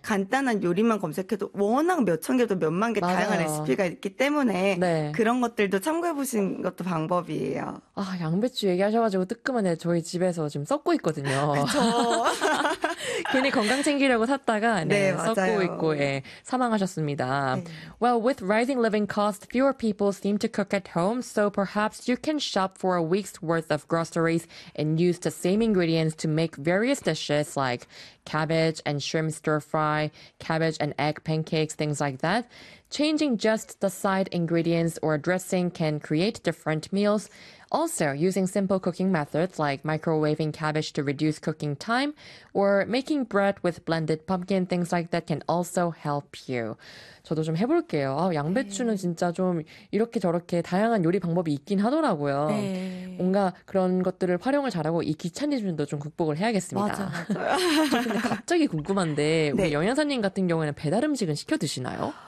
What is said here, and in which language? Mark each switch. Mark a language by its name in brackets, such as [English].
[Korean] 간단한 요리만 검색해도 워낙 몇천 개도 몇만 개 다양한 맞아요. 레시피가 있기 때문에 네. 그런 것들도 참고해 보신 것도 방법이에요. 아, 양배추 얘기하셔가지고 뜨끔하네. 저희 집에서 지금 썩고 있거든요. 그쵸. 괜히 건강 챙기려고 샀다가, 네, 네, 썩고 있고, 맞아요. 예, 사망하셨습니다. 네. [English] Well, with rising living costs, fewer people seem to cook at home, so perhaps you can shop for a week's worth of groceries and use the same ingredients to make various dishes like cabbage and shrimp stir fry, cabbage and egg pancakes, things like that. Changing just the side ingredients or dressing can create different meals. Also, using simple cooking methods like microwaving cabbage to reduce cooking time or making bread with blended pumpkin, things like that can also help you. [Korean] 저도 좀 해볼게요. 아, 양배추는 진짜 좀 이렇게 저렇게 다양한 요리 방법이 있긴 하더라고요. 뭔가 그런 것들을 활용을 잘하고 이 귀차니즘도 좀 극복을 맞아, 해야겠습니다. 맞아. 저 근데 갑자기 궁금한데, 우리 영양사님 같은 경우에는 배달 음식은 시켜 드시나요?